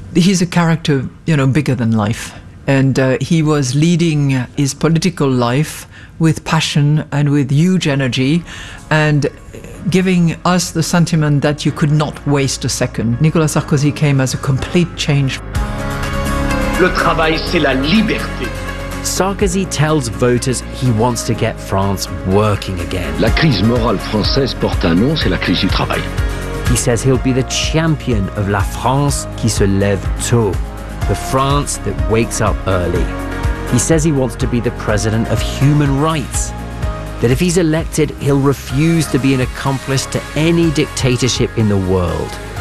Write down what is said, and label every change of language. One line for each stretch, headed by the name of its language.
English: He's a character, you know, bigger than life. And he was leading his political life with passion and with huge energy and giving us the sentiment that you could not waste a second. Nicolas Sarkozy came as a complete change.
French: Le travail, c'est la liberté.
English: Sarkozy tells voters he wants to get France working again.
French: La crise morale française porte un nom, c'est la crise du travail.
English: He says he'll be the champion of
French: la France qui se lève tôt,
English: the France that wakes up early. He says he wants to be the president of human rights, that if he's elected, he'll refuse to be an accomplice to any dictatorship in the world.